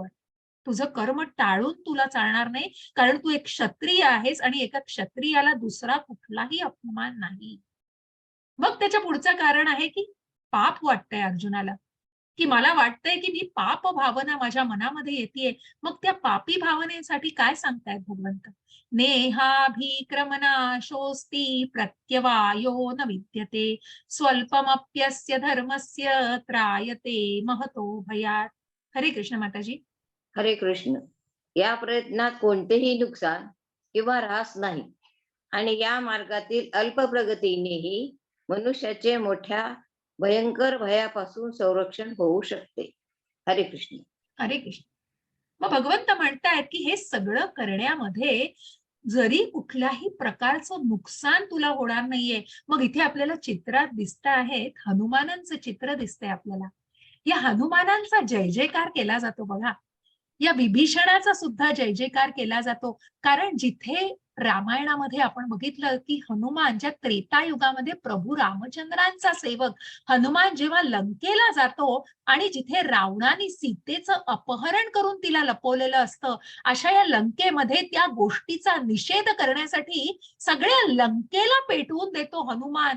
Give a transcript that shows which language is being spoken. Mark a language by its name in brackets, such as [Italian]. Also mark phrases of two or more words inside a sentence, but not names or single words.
[Marathi] तुझं कर्म टाळून तुला चालणार नाही, कारण तू एक क्षत्रिय आहेस आणि एका क्षत्रियाला दुसरा कुठलाही अपमान नाही. मग त्याच्या पुढचं कारण आहे की पाप वाटतंय अर्जुनाला, की मला वाटतंय की मी पाप भावना माझ्या मनामध्ये येतेय. मग त्या पापी भावनेसाठी काय सांगतायत भगवंत? [Sanskrit] नेहाभिक्रमनाशोस्ति प्रत्यवायो न विद्यते स्वल्पमप्यस्य धर्मस्य त्रायते महतो भयात. [Marathi] हरे कृष्ण माताजी. हरे कृष्ण. या प्रयत्नात कोणतेही नुकसान किंवा ऱ्हास नाही, आणि या मार्गातील अल्प प्रगतीनेही मनुष्याचे मोठ्या भयंकर भयापासून संरक्षण होऊ शकते. हरे कृष्ण. हरे कृष्ण. मग भगवंत म्हणतायत की हे सगळं करण्यामध्ये जरी कुठल्याही प्रकारचं नुकसान तुला होणार नाहीये. मग इथे आपल्याला चित्रात दिसत आहेत, हनुमानांचं चित्र दिसतंय आपल्याला. या हनुमानांचा जय जयकार केला जातो बघा. या विभीषणाचा सुद्धा जय जयकार केला जातो, कारण जिथे रामायणामध्ये आपण बघितलं की हनुमान ज्या त्रेतायुगामध्ये प्रभू रामचंद्रांचा सेवक हनुमान जेव्हा लंकेला जातो आणि जिथे रावणाने सीतेचं अपहरण करून तिला लपवलेलं असतं, अशा या लंकेमध्ये त्या गोष्टीचा निषेध करण्यासाठी सगळ्या लंकेला पेटवून देतो हनुमान.